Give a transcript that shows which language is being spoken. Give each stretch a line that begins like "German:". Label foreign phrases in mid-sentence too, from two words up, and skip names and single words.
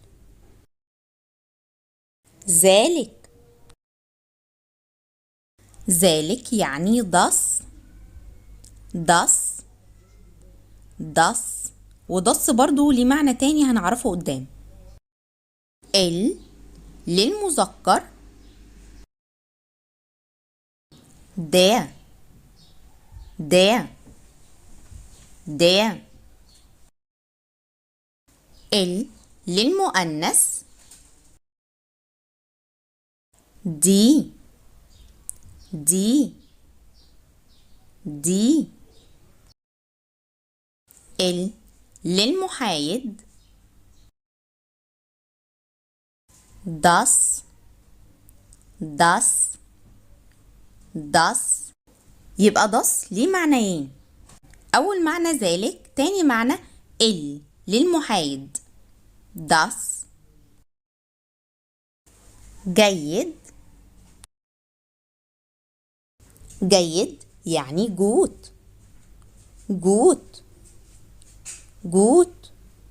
Arabic: ذلك. ذلك يعني das.
German: das. das.
Arabic: وضص برضو ليه معنى تاني هنعرفه قدام. للمذكر der.
German: der. der.
Arabic: للمؤنث die.
German: die. die.
Arabic: للمحايد das.
German: das. das.
Arabic: يبقى das ليه معنيين. أول معنى ذلك، تاني معنى للمحايد das. جيد. جيد يعني
German: gut gut gut.